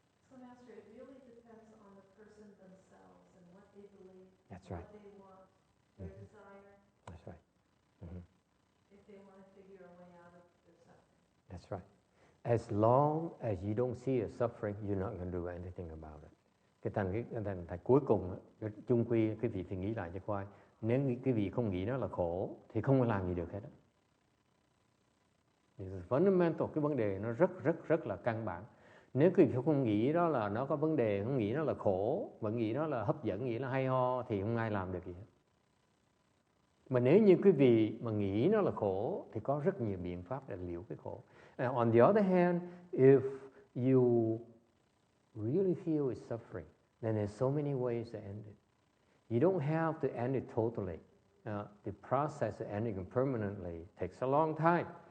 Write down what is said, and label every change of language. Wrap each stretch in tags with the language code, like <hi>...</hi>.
<en>So, Master, it really depends on the person themselves and what they believe. That's right. What they want, their desire. That's right. Mm-hmm. If they want to figure a way out of their suffering. That's right. As long as you don't see a suffering, you're not going to do anything about it.</en> <vi>Cái thành cuối cùng, chung quy quý vị thì nghĩ lại cho coi, nếu quý vị không nghĩ nó là khổ, thì không có làm gì được hết. Fundamental, cái vấn đề nó rất là căn bản. Nếu quý vị không nghĩ đó là nó có vấn đề, không nghĩ nó là khổ, mà nghĩ nó là hấp dẫn, nghĩ nó hay ho, thì không ai làm được gì hết. Mà nếu như quý vị mà nghĩ nó là khổ, thì có rất nhiều biện pháp để liễu cái khổ.</vi> <en>On the other hand, if you really feel it's suffering, then there's so many ways to end it. You don't have to end it totally. The process of ending it permanently takes a long time.</en>